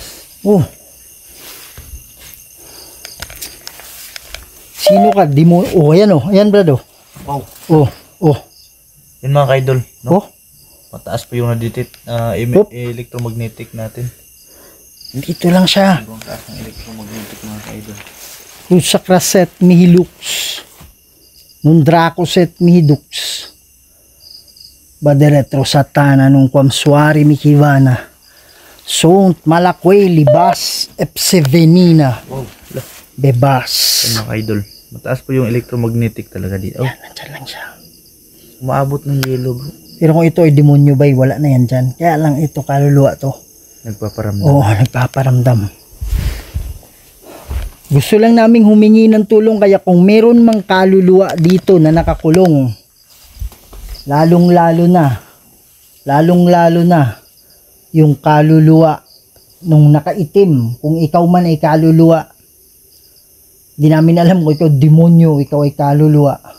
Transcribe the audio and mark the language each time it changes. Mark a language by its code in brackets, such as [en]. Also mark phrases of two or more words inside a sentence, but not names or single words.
[tl] Oh. Sino ka? Demonyo. Oh, ayan oh. Ayan, Brad oh. Wow. Oh. Yun mga kaidol. No? Oh. Mataas po yung electromagnetic natin. Dito lang siya. Ang taas ng electromagnetic mga kaidol. Rusa Kraset Mihilux. Nung Dracoset Mihidux. Baderetro Satana nung Kwamswari Mikivana. Sont Malakwe Libas Epsevenina. Wow. Bebas. Yun mga kaidol. Mataas po yung electromagnetic talaga dito. Oh, Yan, nandyan lang siya. umaabot ng yellow bro. Pero kung ito ay demonyo bay, wala na yan dyan. Kaya lang ito, kaluluwa to. Nagpaparamdam. Oo, nagpaparamdam. Gusto lang naming humingi ng tulong, kaya kung meron mang kaluluwa dito na nakakulong, lalong-lalo na yung kaluluwa nung nakaitim, kung ikaw man ay kaluluwa, di namin alam kung ikaw demonyo, ikaw ay kaluluwa.